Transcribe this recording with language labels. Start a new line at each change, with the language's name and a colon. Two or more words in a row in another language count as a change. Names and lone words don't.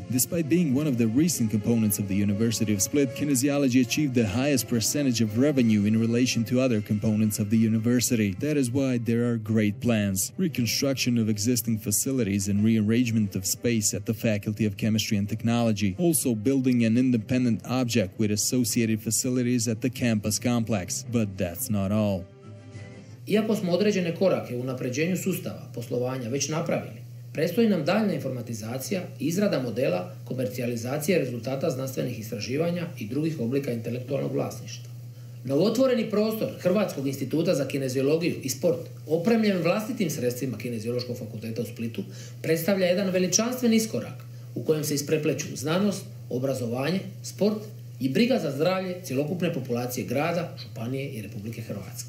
English: Despite being one of the recent components of the University of Split, kinesiology achieved the highest percentage of revenue in relation to other components of the university. That is why there are great plans. Reconstruction of existing facilities and rearrangement of space at the Faculty of Chemistry and Technology, also building an independent object with associated facilities at the campus complex. But that's not all.
Croatian: Iako smo određene korake u unapređenju sustava poslovanja već napravili, predstoji nam daljna informatizacija i izrada modela komercijalizacije rezultata znanstvenih istraživanja i drugih oblika intelektualnog vlasništva. Novotvoreni prostor Hrvatskog instituta za kineziologiju i sport, opremljen vlastitim sredstvima Kineziološkog fakulteta u Splitu, predstavlja jedan veličanstven iskorak u kojem se isprepleću znanost, obrazovanje, sport i briga za zdravlje cjelokupne populacije grada, županije i Republike Hrvatske.